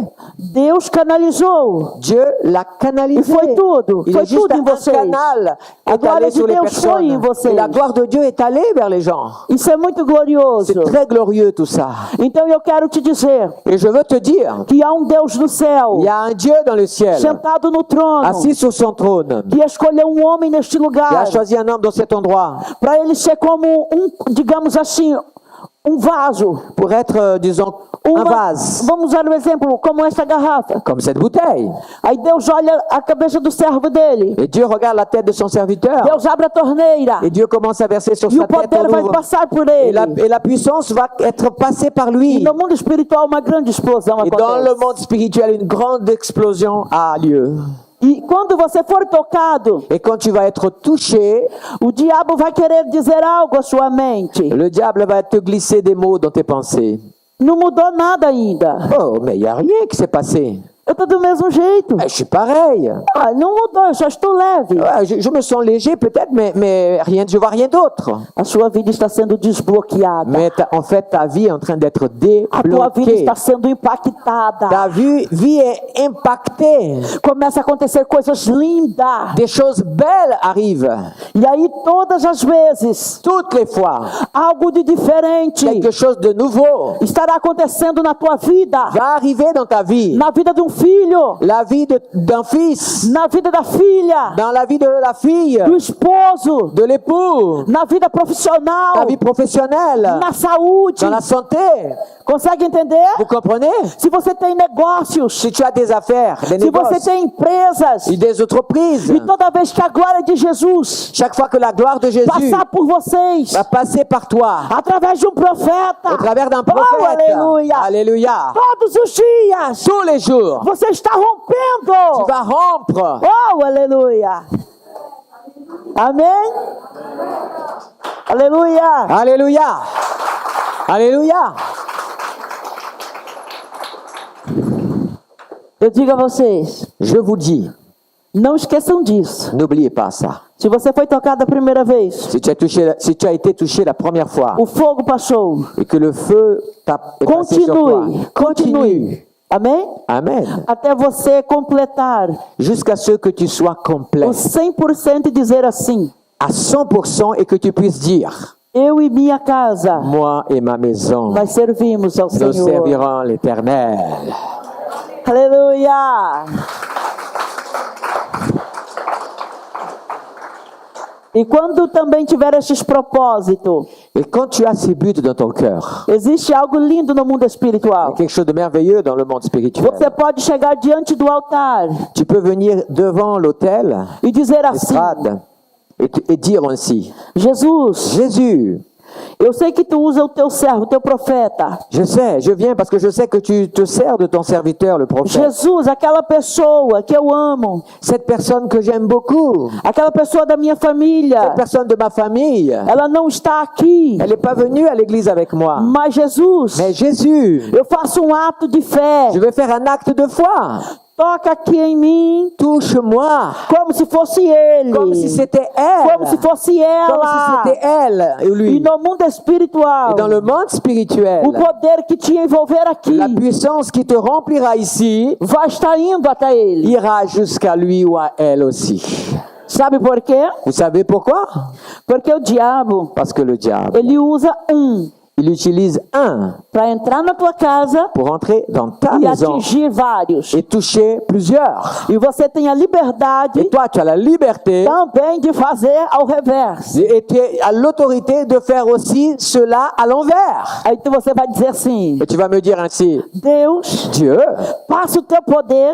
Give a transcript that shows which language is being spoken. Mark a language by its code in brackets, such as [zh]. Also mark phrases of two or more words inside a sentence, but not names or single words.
[pt] Deus canalizou. [fr] Dieu l'a canalisé. [pt] E foi tudo. [fr] Il [pt] Foi [fr] est juste [pt] tudo em [fr] un [pt] vocês. [fr] canal [pt] A glória [fr] étalé [pt] de [fr] sur les [pt] Deus foi em [fr] personnes. [pt] vocês. [fr] Et la gloire de Dieu est allée vers les gens. [pt] Isso é muito glorioso. [fr] C'est très glorieux tout ça. [pt] Então eu quero te dizer [fr] Et je veux te dire, [pt] que há Deus no céu, [fr] il y a un Dieu dans le ciel, [pt] sentado no trono, [fr] assis sur son trône, [pt] que escolheu homem neste [fr] qui a [pt] lugar, [fr] choisi un homme dans cet endroit [pt] para ele ser como digamos assim, vaso. [fr] pour être, disons, un vase, [pt] Vamos usar um exemplo, como essa garrafa. [fr] comme cette bouteille. [pt] Aí Deus olha a cabeça do servo dele. [fr] Et Dieu regarde la tête de son serviteur. [pt] Deus abre a torneira. [fr] Et Dieu commence à verser sur [pt] E [fr] sa [pt] o [fr] tête. [pt] poder vai passar por ele. [fr] Et la puissance va être passée par lui. [pt] E no mundo espiritual uma grande explosão [fr] Et dans le [pt] acontece. [fr] monde spirituel, une grande explosion a lieu. [pt] E quando você for tocado, [fr] Et quand tu vas être touché, [pt] o diabo vai querer dizer algo à sua mente. [fr] le diable va te glisser des mots dans tes pensées. [pt] Não mudou nada ainda. [fr] Oh, mais il n'y a rien qui s'est passé. [pt] Eu tô do mesmo jeito. [fr] Je suis pareil. [pt] Ah, não mudou, eu só estou leve. [fr] Je me sens léger peut-être, mais rien, je vois rien d'autre. [pt] A sua vida está sendo desbloqueada. [fr] Mais en fait, ta vie est en train d'être [pt] A tua vida [fr] débloquée. [pt] está sendo impactada. [fr] Ta vie est impactée. [pt] Começa a acontecer coisas lindas. [fr] Des choses belles arrivent. [pt] E aí, todas as vezes, [fr] Toutes les fois, [pt] algo de diferente [fr] quelque chose de nouveau [pt] estará acontecendo na tua vida. [fr] va arriver dans ta vie. [pt] Na vida de filho. [fr] La vie d'un fils. [pt] Na vida da filha. [fr] Dans la vie de la fille. [pt] Do esposo. [fr] De l'époux. [pt] Na vida profissional. [fr] Ta vie professionnelle. [pt] Na saúde. [fr] Dans la santé. [pt] Consegue entender? [fr] Vous comprenez? [pt] Se você tem negócios, [fr] Si tu as des affaires, des [pt] se você [fr] négoces, [pt] tem empresas, [fr] et des entreprises, [pt] e toda vez que a glória de Jesus [fr] chaque fois que la gloire de Jésus [pt] passar por vocês, [fr] va passer par toi, [pt] através de um profeta, [fr] au travers d'un [pt] oh, [fr] prophète, [pt] aleluia, [fr] alléluia, [pt] todos os dias, [fr] tous les jours, [pt] você está [fr] tu [pt] rompendo. [fr] vas rompre. [pt] Oh, aleluia. Amém? Aleluia. [fr] Alléluia. Alléluia. [pt] Eu digo a vocês, [fr] Je vous dis, [pt] não esqueçam disso. [fr] n'oubliez pas ça. [pt] Se você foi tocado a primeira vez, [fr] Si tu as été touché la première fois [pt] o fogo passou. [fr] et que le feu est passé sur toi, [pt] Continue, continue. Amém? [fr] Amen. [pt] Até você completar [fr] Jusqu'à ce que tu sois complet. [pt] o 100% e dizer assim, [fr] à 100% et que tu puisses dire, [pt] eu e minha casa, [fr] moi et ma maison, [pt] nós servimos ao [fr] nous [pt] Senhor. [fr] servirons l'Éternel. [pt] Aleluia! E quando também tiver estes propósitos, [fr] Et quand tu as ces buts dans ton cœur, [pt] existe algo lindo no mundo [fr] il y a [pt] espiritual. [fr] quelque chose de merveilleux dans le monde spirituel. [pt] Você pode chegar diante do altar [fr] Tu peux venir devant l'autel, [pt] e dizer assim: [fr] l'estrade, et dire ainsi, [pt] Jesus, [fr] Jésus, [pt] eu sei que tu usa o teu servo, o teu profeta. [fr] je sais, je viens parce que je sais que tu te sers de ton serviteur, le prophète. [pt] Jesus, aquela pessoa que eu amo, [fr] Cette personne que j'aime beaucoup, [pt] aquela pessoa da minha família, [fr] cette personne de ma famille, [pt] ela não está aqui. [fr] elle n'est pas venue à l'église avec moi. [pt] Mas Jesus, [fr] Mais Jésus, [pt] eu faço ato de fé. [fr] je vais faire un acte de foi. [pt] Toca aqui em mim, [fr] Touche-moi, [pt] como se fosse ele. [fr] comme si c'était elle. [pt] Como se fosse [fr] Comme si [pt] ela. [fr] c'était elle et [pt] E [fr] lui. [pt] no mundo espiritual, [fr] Et dans le monde spirituel, [pt] o poder que te envolver aqui [fr] la puissance qui te remplira ici [pt] vai estar indo até ele. [fr] ira jusqu'à lui ou à elle aussi. [pt] Sabe por quê? [fr] Vous savez pourquoi? [pt] Porque o diabo, [fr] Parce que le diable, [pt] ele usa [fr] il utilise un [pt] para entrar na tua casa [fr] pour entrer dans ta [pt] e [fr] maison [pt] atingir vários. [fr] et toucher plusieurs. [pt] E você tem a liberdade [fr] Et toi, tu as la liberté [pt] também de fazer ao reverso. [fr] et tu as l'autorité de faire aussi cela à l'envers. [pt] Aí você vai dizer assim: [fr] Et tu vas me dire ainsi, [pt] Deus, [fr] Dieu, [pt] passa o teu poder